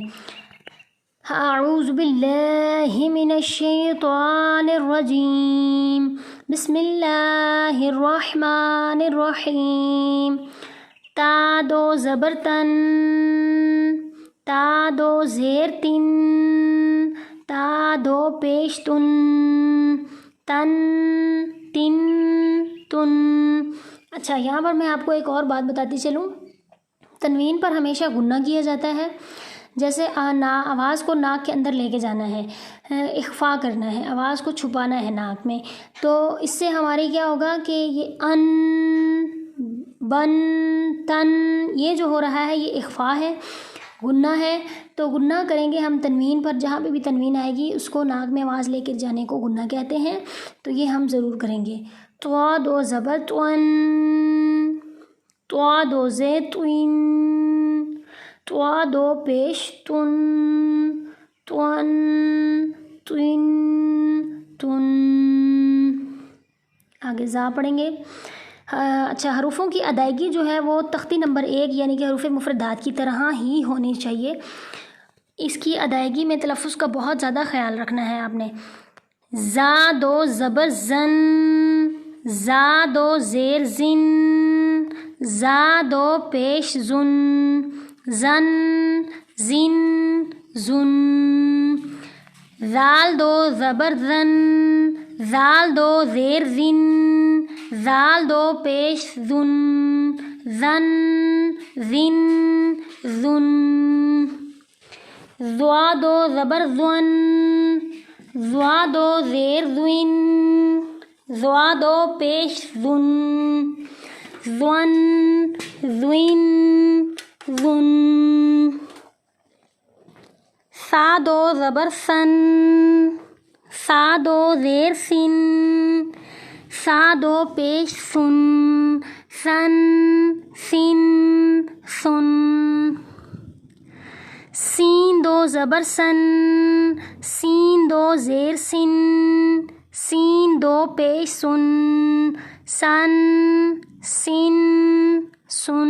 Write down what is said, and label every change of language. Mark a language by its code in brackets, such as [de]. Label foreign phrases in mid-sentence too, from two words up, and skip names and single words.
[ar] اعوذ باللہ من الشیطان الرجیم، بسم اللہ الرحمن الرحیم۔ [ur] تا 2 زبر تن، تا دو زیر تن، تا دو پیش تن، تن تن تن۔ اچھا، یہاں پر میں آپ کو ایک اور بات بتاتی چلوں، تنوین پر ہمیشہ غنہ کیا جاتا ہے، جیسے آواز کو ناک کے اندر لے کے جانا ہے، اخفا کرنا ہے، آواز کو چھپانا ہے ناک میں، تو اس سے ہماری کیا ہوگا کہ یہ ان، بن، تن، یہ جو ہو رہا ہے یہ اخفا ہے، غنہ ہے۔ تو غنہ کریں گے ہم تنوین پر، جہاں پہ بھی تنوین آئے گی اس کو ناک میں آواز لے کے جانے کو غنہ کہتے ہیں، تو یہ ہم ضرور کریں گے۔ طوا دو زبر تون، طوا دو زیر توین، طوا دو پیش تن، تون توین تن۔ آگے زا پڑھیں گے۔ اچھا، حروفوں کی ادائیگی جو ہے وہ تختی نمبر 1 یعنی کہ حروف مفردات کی طرح ہی ہونی چاہیے۔ اس کی ادائیگی میں تلفظ کا بہت زیادہ خیال رکھنا ہے آپ نے۔ زا دو زبر زن، زا دو زیر زن، زا دو پیش زن، زن زن زن۔ ذال دو زبر زن، زال دو زیر زن، زال دو پیش زن، زن زن زن۔ زوا دو زبر زون، زوا دو زیر زوین، زوا دو پیش زن، زون زوین زن۔ سا دو زبر سن، سا دو زیر سن، سا دو پیش سن، سن سن سن۔ سین دو زبر سن، سین دو زیر سن، سین دو پیش سن، سن سن سن۔